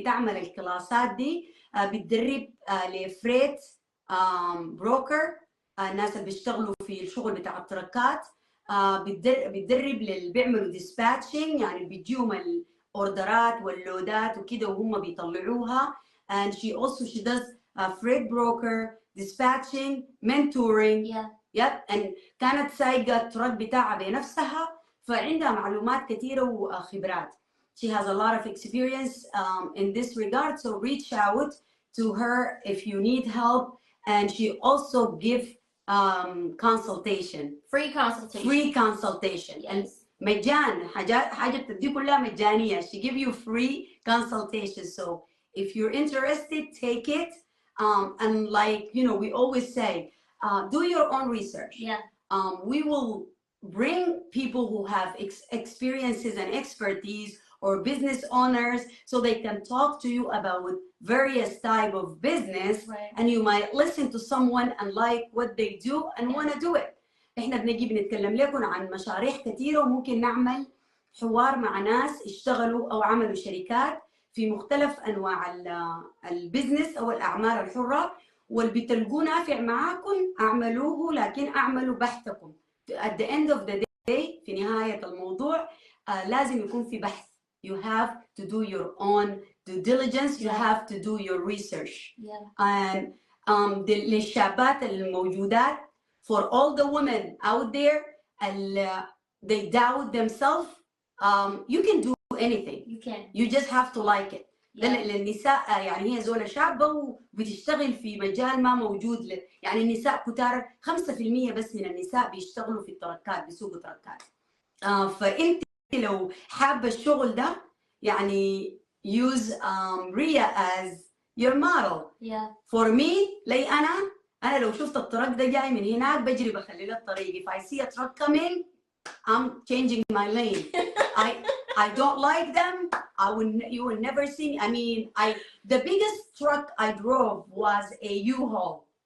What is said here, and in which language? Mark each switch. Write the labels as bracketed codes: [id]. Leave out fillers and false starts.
[ar] بتعمل الكلاسات دي، بتدرب لفريت بروكر، الناس اللي بيشتغلوا في الشغل بتاع التركات. بتدرب للي بيعملوا ديسباتشنج، يعني بيجيهم الاوردرات واللودات وكده وهم بيطلعوها. [en] and she does freight broker, dispatching, mentoring. [ar] and كانت سايقة التراك بتاعها بنفسها، فعندها معلومات كثيرة وخبرات. [en] She has a lot of experience in this regard, so reach out to her if you need help. And she also give consultation. Free consultation. Yes. [ar] And مجان حاجة دي كلها مجانية. [en] She give you free consultation. So if you're interested, take it. And like, you know, we always say, do your own research. Yeah. We will bring people who have experiences and expertise or business owners so they can talk to you about various type of business. Right. And you might listen to someone and like what they do and want to do it. [ar] احنا بنجي بنتكلم لكم عن مشاريع كثيرة، وممكن نعمل حوار مع ناس اشتغلوا او عملوا شركات في مختلف انواع البزنس او الاعمال الحرة، واللي بتلقوه نافع معاكم اعملوه، لكن اعملوا بحثكم. [en] At the end of the day، [ar] في نهاية الموضوع لازم يكون في بحث. [en] You have to do your own due diligence. You have to do your research. And [ar] للشابات الموجودات, [en] for all the women out there, they doubt themselves, you can do anything. You can. You just have to like it. [ar] للنساء يعني هي زولة شابة وبتشتغل في مجال ما موجود يعني النساء كتار 5% بس من النساء بيشتغلوا في التركات، بيسوقوا تركات. فأنت لو حابة الشغل ده يعني [en] use Miyah as your model. For me، [ar] لي أنا لو شفت الترك ده جاي من هناك بجري بخلي له الطريق. [en] If I see a truck coming, I'm changing my lane. I don't like them. You will never see me. I mean, the biggest truck I drove was a U-Haul.